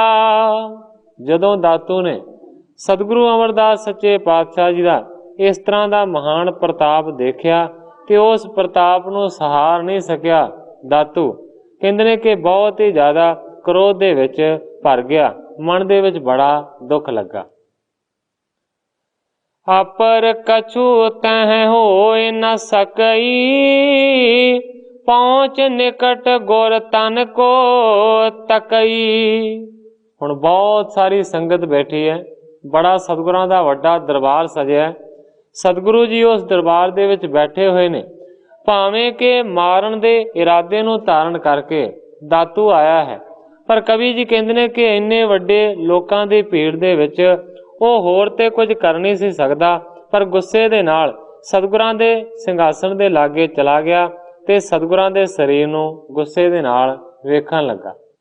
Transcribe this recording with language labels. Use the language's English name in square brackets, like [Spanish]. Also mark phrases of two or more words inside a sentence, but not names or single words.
[Punjabi] ਜਦੋਂ ਦਾਤੂ ਨੇ ਸਤਗੁਰੂ ਅਮਰਦਾਸ ਸੱਚੇ ਪਾਤਸ਼ਾਹ ਜੀ ਦਾ ਇਸ ਤਰ੍ਹਾਂ ਦਾ ਮਹਾਨ ਪ੍ਰਤਾਪ ਦੇਖਿਆ ਤੇ ਉਸ ਪ੍ਰਤਾਪ ਨੂੰ ਸਹਾਰ ਨਹੀਂ ਸਕਿਆ। ਦਾਤੂ ਕਹਿੰਦੇ ਨੇ ਕਿ ਬਹੁਤ ਹੀ ਜ਼ਿਆਦਾ ਕ੍ਰੋਧ ਦੇ ਵਿਚ ਭਰ ਗਿਆ, ਮਨ ਦੇ ਵਿਚ ਬੜਾ ਦੁੱਖ ਲੱਗਾ। [Braj] अपर कछु तह होए न सकई, पहुंच निकट गुर तन को तकई। [Punjabi] ਹੁਣ ਬਹੁਤ ਸਾਰੀ ਸੰਗਤ ਬੈਠੀ ਹੈ, ਬੜਾ ਸਤਗੁਰਾਂ ਦਾ ਵੱਡਾ ਦਰਬਾਰ ਸਜਿਆ ਹੈ। ਸਤਗੁਰੂ ਜੀ ਉਸ ਦਰਬਾਰ ਦੇ ਵਿਚ ਬੈਠੇ ਹੋਏ ਨੇ, ਭਾਵੇਂ ਕੇ ਮਾਰਨ ਦੇ ਇਰਾਦੇ ਨੂੰ ਧਾਰਨ ਕਰਕੇ ਦਾਤੂ ਆਇਆ ਹੈ, ਪਰ ਕਵੀ ਜੀ ਕਹਿੰਦੇ ਨੇ ਕਿ ਇੰਨੇ ਵੱਡੇ ਲੋਕਾਂ ਦੀ ਭੀੜ ਦੇ ਵਿਚ ਉਹ ਹੋਰ ਤੇ ਕੁਝ ਕਰ ਨਹੀਂ ਸੀ ਸਕਦਾ, ਪਰ ਗੁੱਸੇ ਦੇ ਨਾਲ ਸਤਗੁਰਾਂ ਦੇ ਸਿੰਘਾਸਣ ਦੇ ਲਾਗੇ ਚਲਾ ਗਿਆ ਤੇ ਸਤਗੁਰਾਂ ਦੇ ਸਰੀਰ ਨੂੰ ਗੁੱਸੇ ਦੇ ਨਾਲ ਵੇਖਣ ਲੱਗਾ।